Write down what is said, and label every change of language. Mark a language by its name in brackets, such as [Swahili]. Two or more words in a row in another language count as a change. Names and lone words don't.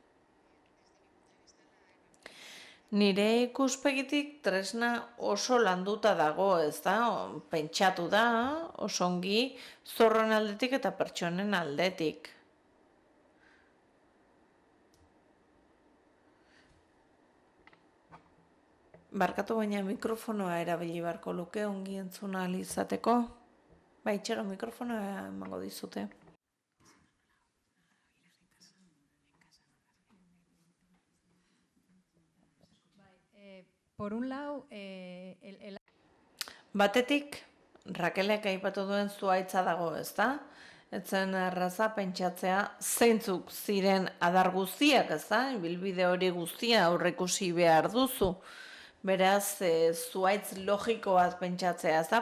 [Basque] Nire ikuspegitik tresna oso landuta dago, ez da, pentsatu da, oso ongi zorron aldetik eta pertsonen aldetik. Barkatu baina mikrofonoa erabili beharko luke ongi entzun ahal izateko. Itxero mikrofonoa emango dizute. [Spanish] Por un lado, [Basque] Batetik, Rakelek aipatu duen zuhaitza dago, ezta? Etzen erraza pentsatzea zeintzuk ziren adar guztiak, ezta? Bilbide hori guztia aurreikusi behar duzu. Beraz, zuhaitz logiko bat pentsatzea, ezta?